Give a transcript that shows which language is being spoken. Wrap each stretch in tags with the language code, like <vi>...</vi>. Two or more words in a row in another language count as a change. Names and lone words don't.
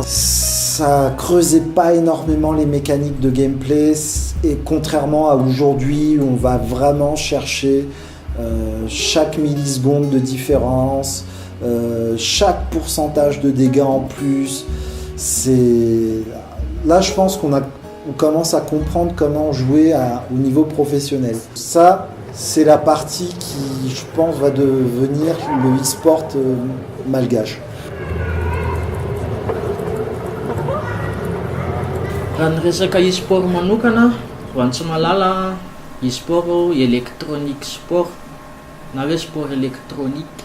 <fr>Ça creusait pas énormément les mécaniques de gameplay et contrairement à aujourd'hui où on va vraiment chercher chaque milliseconde de différence, chaque pourcentage de dégâts en plus. Là je pense qu'on commence à comprendre comment jouer au niveau professionnel. Ça c'est la partie qui je pense va devenir le e-sport malgache.</fr> <mg>Raha ny resaka e-sport manokana, ho an'ny tsy mahalala, e-</mg> <fr>sport électronique</fr> <mg>sport na hoe sport électronique.</mg>